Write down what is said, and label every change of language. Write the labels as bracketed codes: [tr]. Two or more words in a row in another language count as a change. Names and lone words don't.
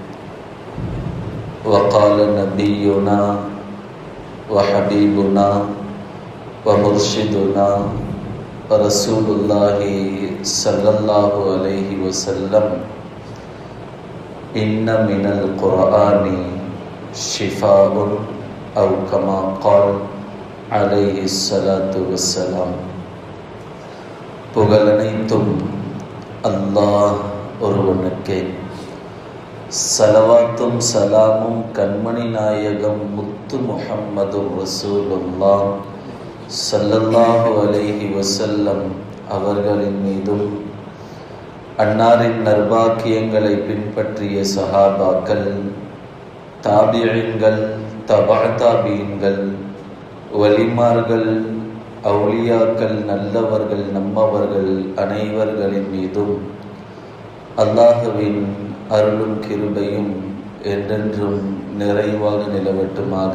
[ar] وقال نبينا وحبيبنا ومرشدنا ورسول الله صلى الله عليه وسلم: إن من القرآن شفاء أو كما قال عليه الصلاة والسلام. [ta] புகழனைத்தும் அல்லாஹ் ஒருவனுக்கே. சலவாத்தும் சலாமும் கண்மணி நாயகம் முத்து முஹம்மது ரசூலுல்லாஹ் [ar] صلى الله عليه وسلم [ta] அவர்களின் மீதும், அன்னாரின் நற்பாக்கியங்களை பின்பற்றிய சஹாபாக்கள், தாபிஈன்கள், தபா தாபிஈன்கள், வலிமார்கள், அவுலியாக்கள், நல்லவர்கள், நம்மவர்கள் அனைவர்களின் மீதும் அல்லாஹ்வின் அருளும் கிருபையும் என்றென்றும் நிறைவாக நிலவட்டுமாக.